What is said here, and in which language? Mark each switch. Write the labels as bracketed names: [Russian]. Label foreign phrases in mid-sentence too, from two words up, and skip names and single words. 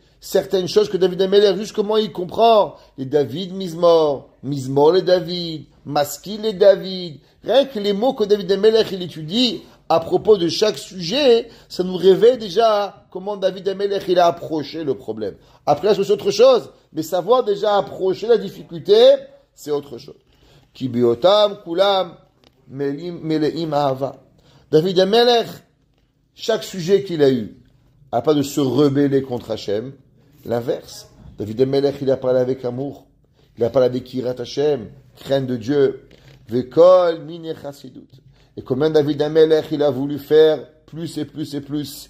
[French] Certaines choses que David Amelech, juste comment il comprend. Les David Mizmor, Mizmor les David, Maskil les David. Rien que les mots que David Amelech, il étudie à propos de chaque sujet, ça nous révèle déjà comment David Amelech il a approché le problème. Après, c'est autre chose. Mais savoir déjà approcher la difficulté, c'est autre chose. [Hebrew] כי בהיותם כולם מלאים אהבה. [French] David Amelech, chaque sujet qu'il a eu, n'a pas de se rebeller contre Hachem. L'inverse. David Amelech, il a parlé avec amour. Il a parlé avec [Hebrew] יראת השם, [French] crainte de Dieu. [Hebrew] וכל מיני חסידות. [French] Et combien David Amelech, il a voulu faire plus et plus et plus.